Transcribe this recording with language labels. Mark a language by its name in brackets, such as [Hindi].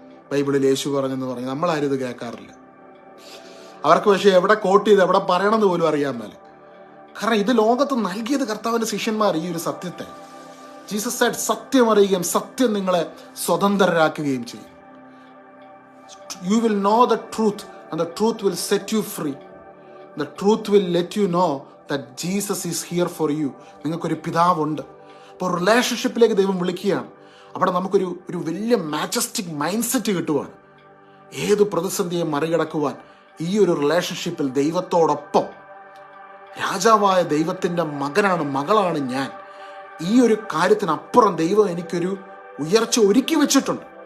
[Malayalam] ബൈബിളിൽ യേശു പറഞ്ഞെന്ന് പറഞ്ഞ് നമ്മളാരും ഇത് കേൾക്കാറില്ല. അവർക്ക് പക്ഷേ എവിടെ കോട്ട് ചെയ്ത് എവിടെ പറയണമെന്ന് പോലും അറിയാൻ മേലെ. കാരണം ഇത് ലോകത്ത് നൽകിയത് കർത്താവിൻ്റെ ശിഷ്യന്മാർ ഈ ഒരു സത്യത്തെ. [English] Jesus said, [Malayalam] സത്യം അറിയുകയും സത്യം നിങ്ങളെ സ്വതന്ത്രരാക്കുകയും ചെയ്യും. [English] You will know the truth and the truth will set you free. The truth will let you know that Jesus is here for you. [Malayalam] നിങ്ങൾക്കൊരു പിതാവുണ്ട്. അപ്പോൾ റിലേഷൻഷിപ്പിലേക്ക് ദൈവം വിളിക്കുകയാണ്. അവിടെ നമുക്കൊരു വലിയ മാജസ്റ്റിക് മൈൻഡ് സെറ്റ് കിട്ടുവാണ്. ഏത് പ്രതിസന്ധിയെ മറികടക്കുവാൻ ഈ ഒരു റിലേഷൻഷിപ്പിൽ ദൈവത്തോടൊപ്പം, രാജാവായ ദൈവത്തിൻ്റെ മകളാണ് ഞാൻ, ഈ ഒരു കാര്യത്തിനപ്പുറം ദൈവം എനിക്കൊരു ഉയർച്ച ഒരുക്കി വെച്ചിട്ടുണ്ട്.